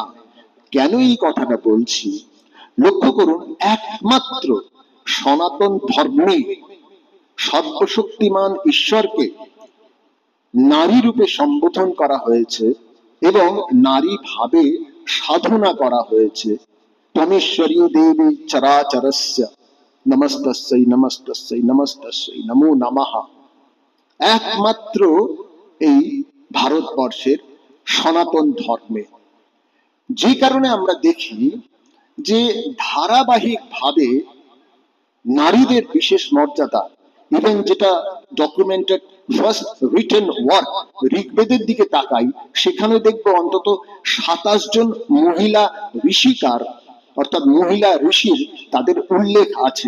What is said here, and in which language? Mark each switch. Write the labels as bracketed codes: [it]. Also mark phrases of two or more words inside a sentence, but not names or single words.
[bn] কেন এই কথাটা বলছি লক্ষ্য করুন, একমাত্র সনাতন ধর্মে সর্বশক্তিমান ঈশ্বরকে নারী রূপে সম্বোধন করা হয়েছে এবং নারী ভাবে সাধনা করা হয়েছে। [sa] তমেশ্বরী দেবী চরাচরস্য নমস্তস্যৈ নমস্তস্যৈ নমস্তস্যৈ নমো নমঃ। [bn] একমাত্র এই ভারতবর্ষের সনাতন ধর্মে, যে কারণে আমরা দেখি যে ধারাবাহিক ভাবে নারীদের বিশেষ মর্যাদা, ইভেন যেটা [en] documented first written work [bn] ঋগ্বেদের দিকে তাকাই, সেখানে দেখবো অন্তত 27 জন মহিলা ঋষিকার অর্থাৎ মহিলা ঋষির তাদের উল্লেখ আছে।